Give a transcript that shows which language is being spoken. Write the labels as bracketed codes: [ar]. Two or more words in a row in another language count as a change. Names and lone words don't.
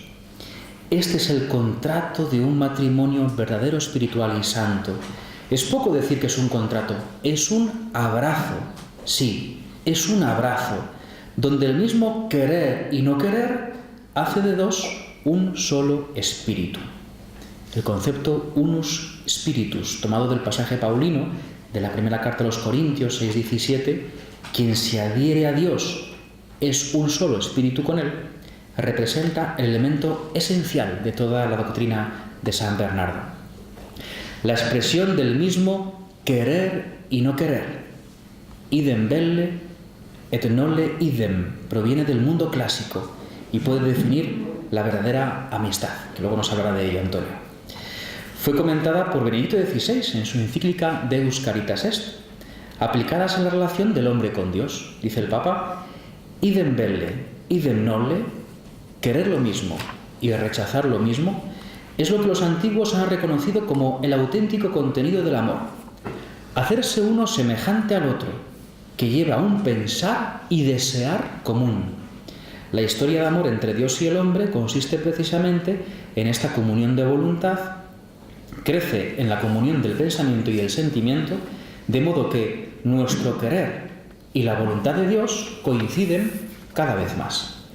[es] Este es el contrato de un matrimonio verdadero, espiritual y santo. Es poco decir que es un contrato, es un abrazo. Sí, es un abrazo, donde el mismo querer y no querer hace de 2 un solo espíritu. El concepto [la] unus spiritus, [es] tomado del pasaje paulino de la primera carta a los Corintios 6:17, quien se adhiere a Dios es un solo espíritu con él, representa el elemento esencial de toda la doctrina de San Bernardo. La expresión del mismo querer y no querer, [la] idem belle et nole idem, [es] proviene del mundo clásico y puede definir la verdadera amistad, que luego nos hablará de ello Antonio. Fue comentada por Benedicto XVI en su encíclica Deus Caritas Est, aplicadas en la relación del hombre con Dios. Dice el Papa, [la] idem belle, idem nole, [es] querer lo mismo y rechazar lo mismo, es lo que los antiguos han reconocido como el auténtico contenido del amor. Hacerse uno semejante al otro, que lleva a un pensar y desear común. La historia de amor entre Dios y el hombre consiste precisamente en esta comunión de voluntad, crece en la comunión del pensamiento y del sentimiento, de modo que nuestro querer y la voluntad de Dios coinciden cada vez más.